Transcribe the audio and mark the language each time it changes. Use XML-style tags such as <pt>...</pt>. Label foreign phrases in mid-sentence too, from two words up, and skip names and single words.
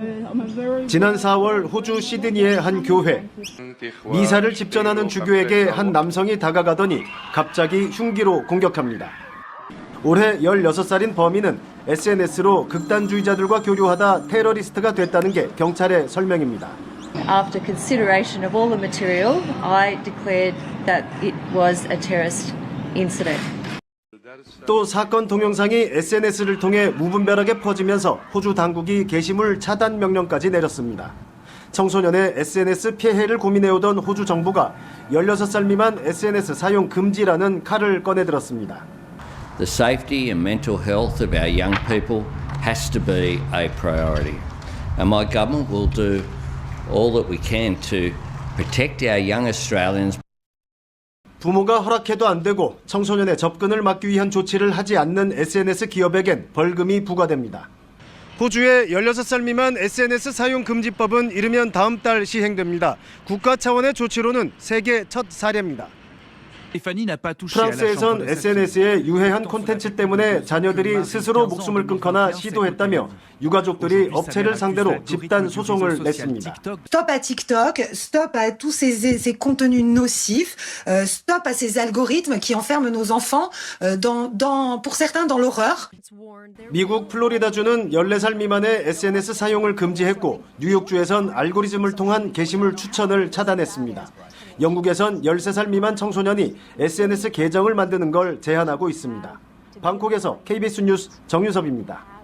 <ko>지난 4월 호주 시드니의 한 교회. 미사를 집전하는 주교에게 한 남성이 다가가더니 갑자기 흉기로 공격합니다. 올해 16살인 범인은 SNS로 극단주의자들과 교류하다 테러리스트가 됐다는 게 경찰의 설명입니다.</ko> <en>After consideration of all the material, I declared that it was a terrorist incident.</en> <ko>또 사건 동영상이 SNS를 통해 무분별하게 퍼지면서 호주 당국이 게시물 차단 명령까지 내렸습니다. 청소년의 SNS 피해를 고민해오던 호주 정부가 16살 미만 SNS 사용 금지라는 칼을 꺼내들었습니다. The safety and mental health of our young people has to be a priority. And my government will do all that we can to protect our young Australians. 부모가 허락해도 안 되고 청소년의 접근을 막기 위한 조치를 하지 않는 SNS 기업에겐 벌금이 부과됩니다. 호주의 16살 미만 SNS 사용 금지법은 이르면 다음 달 시행됩니다. 국가 차원의 조치로는 세계 첫 사례입니다. 프랑스에선 SNS의 유해한 콘텐츠 때문에 자녀들이 스스로 목숨을 끊거나 시도했다며 유가족들이 업체를 상대로 집단 소송을 냈습니다.</ko> <fr>Stop à TikTok, stop à tous ces contenus nocifs, stop à ces algorithmes qui enferment nos enfants, pour certains dans l'horreur.</fr> <ko>미국 플로리다주는 14살 미만의 SNS 사용을 금지했고 뉴욕주에선 알고리즘을 통한 게시물 추천을 차단했습니다. 영국에선 13살 미만 청소년이 SNS 계정을 만드는 걸 제한하고 있습니다. 방콕에서 KBS 뉴스 정유섭입니다.</ko>